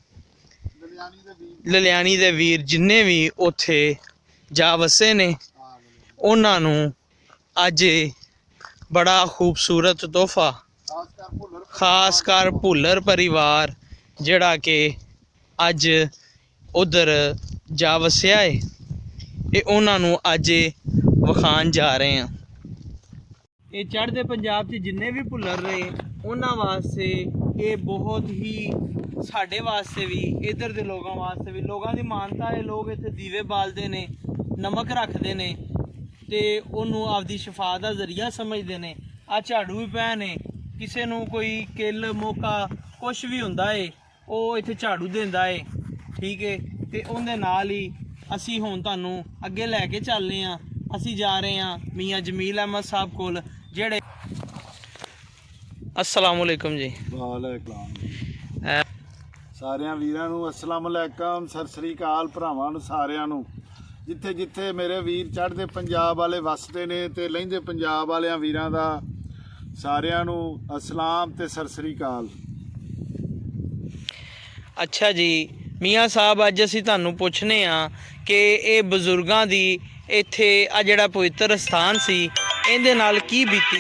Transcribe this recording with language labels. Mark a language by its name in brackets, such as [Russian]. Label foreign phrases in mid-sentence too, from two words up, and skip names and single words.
[Punjabi] ਲਲਿਆਣੀ ਦੇ ਵੀਰ ਜਿੰਨੇ ਵੀ ਉੱਥੇ ਜਾ ਵਸੇ ਨੇ, ਉਹਨਾਂ ਨੂੰ ਅੱਜ ਬੜਾ ਖੂਬਸੂਰਤ ਤੋਹਫਾ ਖਾਸ ਕਰ ਭੁੱਲਰ ਪਰਿਵਾਰ ਜਿਹੜਾ ਕਿ ਅੱਜ ਉਧਰ ਜਾ ਵਸਿਆ ਹੈ, ਇਹ ਉਹਨਾਂ ਨੂੰ ਅੱਜ ਵਿਖਾਣ ਜਾ ਰਹੇ ਹੈਂ। ਇਹ ਚੜ੍ਹਦੇ ਪੰਜਾਬ 'ਚ ਜਿੰਨੇ ਵੀ ਭੁੱਲਰ ਰਹੇ ਉਹਨਾਂ ਵਾਸਤੇ ਇਹ ਬਹੁਤ ਹੀ, ਸਾਡੇ ਵਾਸਤੇ ਵੀ, [Urdu] ادھر کے لوگوں واسطے بھی، لوگوں کی مانتا ہے. [Punjabi] ਲੋਕ ਇੱਥੇ ਦੀਵੇ ਬਾਲਦੇ ਨੇ, ਨਮਕ ਰੱਖਦੇ ਨੇ ਤੇ [Urdu] انہوں نے آپدی شفا کا ذریعہ سمجھتے ہیں. [Punjabi] ਆ ਝਾੜੂ ਵੀ ਪਏ ਨੇ, ਕਿਸੇ ਨੂੰ ਕੋਈ ਕਿੱਲ ਮੌਕਾ ਕੁਝ ਵੀ ਹੁੰਦਾ ਹੈ ਉਹ ਇੱਥੇ ਝਾੜੂ ਦੇਂਦਾ ਹੈ, ਠੀਕ ਹੈ। ਤੇ ਉਹਦੇ ਨਾਲ ਹੀ ਅਸੀਂ ਹੁਣ ਤੁਹਾਨੂੰ ਅੱਗੇ ਲੈ ਕੇ ਚੱਲਣੇ ਹਾਂ। ਅਸੀਂ ਜਾ ਰਹੇ ਹੈਂ ਮੀਆਂ ਜਮੀਲ ਅਹਿਮਦ ਸਾਹਿਬ ਕੋਲ ਜਿਹੜੇ। [Arabic] السلام عليكم जी। [Punjabi] ਵਾਲੇਕੁਮ ਸਾਰਿਆਂ ਵੀਰਾਂ ਨੂੰ [Arabic] السلام عليكم, [Punjabi] ਸਤਿ ਸ੍ਰੀ ਅਕਾਲ ਭਰਾਵਾਂ ਨੂੰ ਸਾਰਿਆਂ ਨੂੰ। ਜਿੱਥੇ ਜਿੱਥੇ ਮੇਰੇ ਵੀਰ ਚੜ੍ਹਦੇ ਪੰਜਾਬ ਵਾਲੇ ਵੱਸਦੇ ਨੇ ਤੇ ਲਹਿੰਦੇ ਪੰਜਾਬ ਵਾਲਿਆਂ ਵੀਰਾਂ ਦਾ ਸਾਰਿਆਂ ਨੂੰ ਅੱਸਲਾਮ ਤੇ ਸਤਿ ਸ੍ਰੀ ਅਕਾਲ। ਅੱਛਾ ਜੀ ਮੀਆਂ ਸਾਹਿਬ, ਅੱਜ ਅਸੀਂ ਤੁਹਾਨੂੰ ਪੁੱਛਣੇ ਹਾਂ ਕਿ ਇਹ ਬਜ਼ੁਰਗਾਂ ਦੀ ਇੱਥੇ ਆ ਜਿਹੜਾ ਪਵਿੱਤਰ ਸਥਾਨ ਸੀ ਇਹਦੇ ਨਾਲ ਕੀ ਬੀਤੀ।